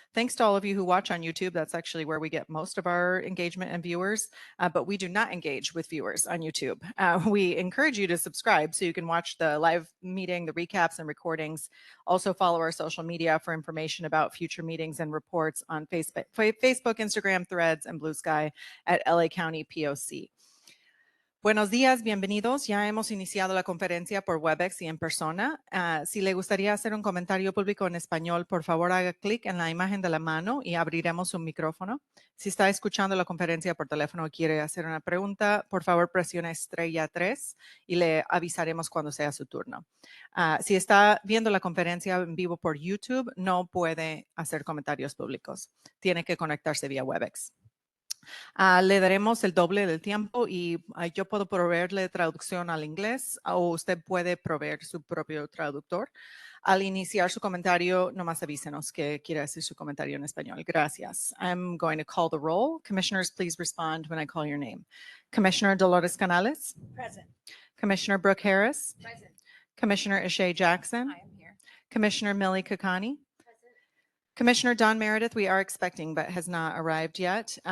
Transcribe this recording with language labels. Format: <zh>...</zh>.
<en>Thanks to all of you who watch on YouTube. That's actually where we get most of our engagement and viewers, but we do not engage with viewers on YouTube. We encourage you to subscribe so you can watch the live meeting, the recaps and recordings. Also follow our social media for information about future meetings and reports on Facebook, Instagram, Threads, and Blue Sky at LA County POC.</en> <es>Buenos días, bienvenidos. Ya hemos iniciado la conferencia por Webex y en persona. Si le gustaría hacer un comentario público en español, por favor haga clic en la imagen de la mano y abriremos un micrófono. Si está escuchando la conferencia por teléfono y quiere hacer una pregunta, por favor presione estrella 3 y le avisaremos cuando sea su turno. Si está viendo la conferencia en vivo por YouTube, no puede hacer comentarios públicos. Tiene que conectarse vía Webex. Le daremos el doble del tiempo y yo puedo proveerle traducción al inglés o usted puede proveer su propio traductor. Al iniciar su comentario, nomás avísenos que quiere hacer su comentario en español. Gracias.</es> <en>I'm going to call the roll. Commissioners, please respond when I call your name. Commissioner Dolores Canales? Present. Commissioner Brooke Harris? Present. Commissioner Ishay Jackson? I am here. Commissioner Millie Kakani? Commissioner Don Meredith, we are expecting but has not arrived yet.</en>